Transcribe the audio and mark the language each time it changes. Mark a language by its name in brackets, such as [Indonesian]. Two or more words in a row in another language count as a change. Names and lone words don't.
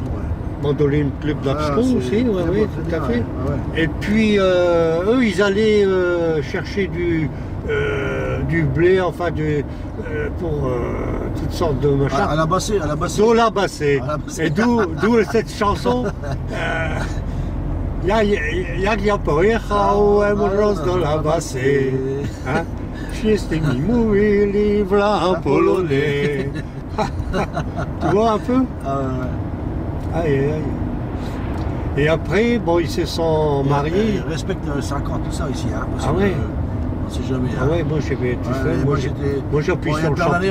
[French] Mandoline Club d'Abscon aussi, oui, tout à fait. Ouais. Et puis eux, ils allaient chercher du blé, enfin pour toutes sortes de machins. À la bassée. D'où la bassée. Et d'où cette chanson. [Polish] Jak ja pojechałem roz do la bassée. Wszyscy mi mówili w [French] la polonais. Tu vois un peu? Aïe. Et après, bon, ils se sont mariés. Ils respectent 50, tout ça ici. Hein, ah ouais? On sait jamais. Ah ouais, moi j'avais tout fait. Moi j'appuie sur le champignon.